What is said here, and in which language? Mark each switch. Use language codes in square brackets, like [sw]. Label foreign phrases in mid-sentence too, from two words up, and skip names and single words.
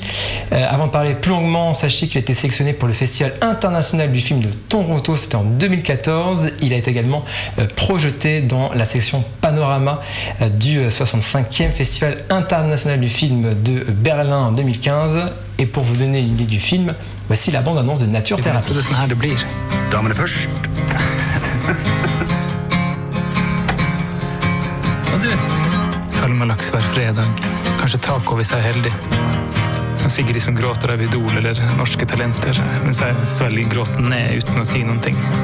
[fr] Avant de parler plus longuement, sachez qu'il a été sélectionné pour le Festival international du film de Toronto, c'était en 2014. Il a été également projeté dans la section Panorama du 65e Festival international du film de Berlin en 2015. Et pour vous donner une idée du film, voici la bande-annonce de Nature Thérapie. [no] Damene først. Og du, Salma Laks hver fredag. Kanskje taco hvis jeg er heldig. Sigrid som gråter av Idol eller Norske Talenter, mens jeg svelger gråten ned uten å si noen ting.